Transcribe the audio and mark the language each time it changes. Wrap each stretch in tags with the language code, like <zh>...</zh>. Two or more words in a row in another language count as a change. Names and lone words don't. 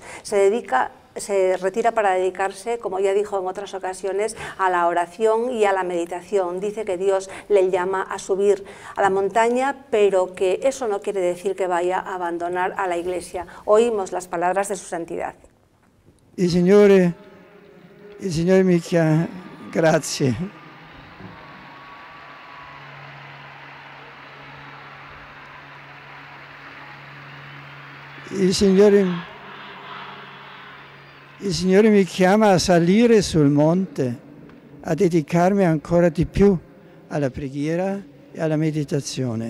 <es>Se retira para dedicarse, como ya dijo en otras ocasiones, a la oración y a la meditación. Dice que Dios le llama a subir a la montaña, pero que eso no quiere decir que vaya a abandonar a la Iglesia. Oímos las palabras de su Santidad.</es> <it>Il Signore mi chiama, grazie. Il Signore mi chiama a salire sul monte, a dedicarmi ancora di più alla preghiera e alla meditazione.</it>